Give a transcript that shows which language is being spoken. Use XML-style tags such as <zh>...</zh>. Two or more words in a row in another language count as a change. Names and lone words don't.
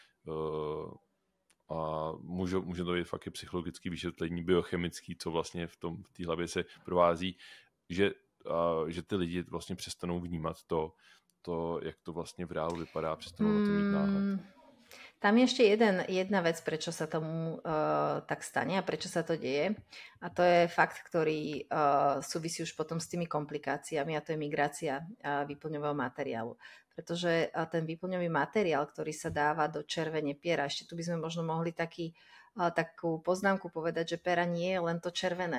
<cs>může to být fakt i psychologický vyšetlení, biochemický, co vlastně v té hlavě se provází, že ty lidi vlastně přestanou vnímat to, jak to vlastně v reálu vypadá, přestanou na to mít náhled.</cs> <sk>Tam je ešte jedna vec, prečo sa tomu tak stane a prečo sa to deje. A to je fakt, ktorý súvisí už potom s tými komplikáciami a to je migrácia výplňového materiálu. Pretože ten výplňový materiál, ktorý sa dáva do červene piera, ešte tu by sme možno mohli takú poznámku povedať, že pera nie je len to červené.</sk>